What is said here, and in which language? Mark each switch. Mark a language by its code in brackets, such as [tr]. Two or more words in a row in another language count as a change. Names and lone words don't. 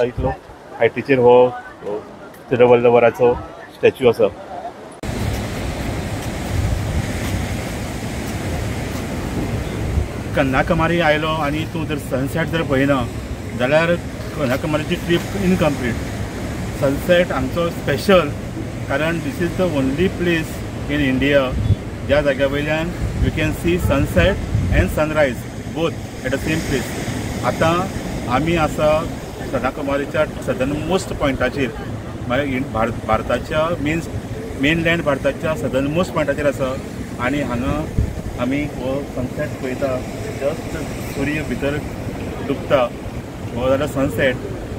[kok] इतलो हायटीचेर हो तिरुवल्लवराचो स्टॅच्यू आसा. कन्याकुमारी आयलो आनी तूं जर सनसेट जर पळयना जाल्यार कन्याकुमारीची ट्रीप इनकम्प्लीट. [en] सनसेट [kok] हांगचो स्पेशल कारण [en] this is the only place in India [kok] ज्या जाग्या वयल्यान [en] you can see sunset and sunrise both at the same place. [kok] आतां आमी आसा कन्याकुमारीच्या [en] southern most [kok] पॉयंटाचेर म्हळ्यार भारताच्या मेनलँड भारताच्या [en] southern most [kok] पॉयंटाचेर आसा. आनी हांगा आमी हो सनसेट पळयता. जस्ट सूर्य भितर डुबता हो जाल्यार सनसेट.